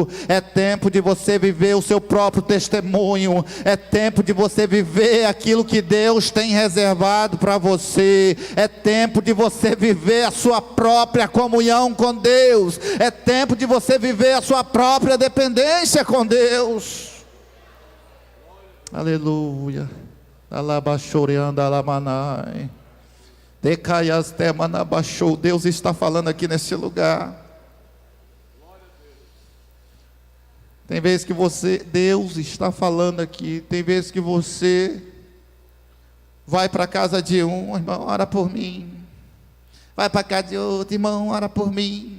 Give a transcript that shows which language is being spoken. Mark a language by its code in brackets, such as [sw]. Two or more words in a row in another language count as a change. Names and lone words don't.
[pt] É tempo de você viver o seu próprio testemunho, é tempo de você viver aquilo que Deus tem reservado para você. É tempo de você viver a sua própria comunhão com Deus. É tempo de você viver a sua própria dependência com Deus. Aleluia. Alabachoreanda alamanai. Decaias temanabachou. Deus está falando aqui nesse lugar. Tem vezes que Deus está falando aqui. Tem vezes que você vai para a casa de um, irmão, ora por mim. Vai para a casa de outro, irmão, ora por mim.